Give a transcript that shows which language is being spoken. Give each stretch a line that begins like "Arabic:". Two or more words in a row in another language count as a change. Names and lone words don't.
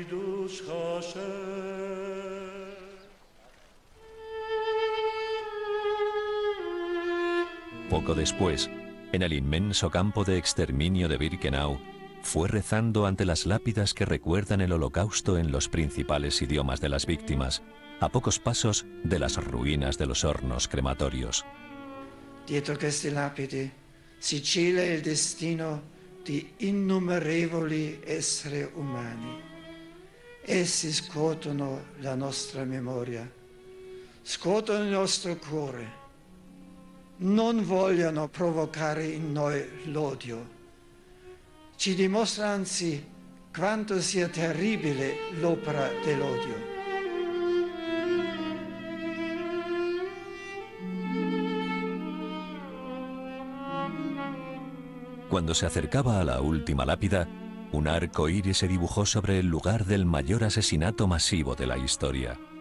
Spanish: Poco después, en el inmenso campo de exterminio de Birkenau, fue rezando ante las lápidas que recuerdan el Holocausto en los principales idiomas de las víctimas, a pocos pasos de las ruinas de los hornos crematorios.
Italian: Dietro queste lapidi si cela il destino di innumerevoli esseri umani. Essi scuotono la nostra memoria, scuotono il nostro cuore. Non vogliono provocare in noi l'odio. Ci dimostra anzi quanto sia terribile l'opera dell'odio.
Spanish: Cuando se acercaba a la última lápida, un arco iris se dibujó sobre el lugar del mayor asesinato masivo de la historia.